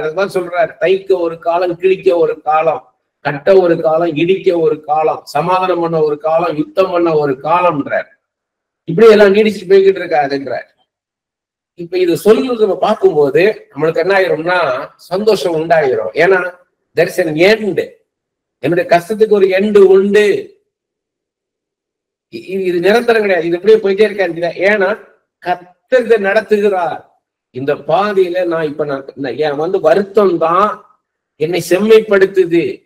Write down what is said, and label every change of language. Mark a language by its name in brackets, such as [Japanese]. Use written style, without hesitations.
[Tamil] அதுதான் சொல்றார், தைக்க ஒரு காலம், கிழிக்க ஒரு காலம், கட்ட ஒரு காலம், இடிக்க ஒரு காலம், சமாதானம் பண்ண ஒரு காலம், யுத்தம் பண்ண ஒரு காலம்ன்றார். இப்படி எல்லாம் நீடிச்சுட்டு போய்கிட்டு இருக்காதுன்றார். இப்ப இது சொல்லுறது நம்ம பார்க்கும்போது நம்மளுக்கு என்ன ஆயிரும்னா சந்தோஷம் உண்டாயிரும். ஏன்னா [English] there is an end. [Tamil] என்னுடைய கஷ்டத்துக்கு ஒரு எண்டு உண்டு. இது நிரந்தரம் கிடையாது. இது எப்படியே போயிட்டே இருக்காது. ஏன்னா கர்த்தர் நடத்துகிறார். இந்த பாதையில நான் இப்ப என் வருத்தம் தான் என்னை செம்மைப்படுத்துது.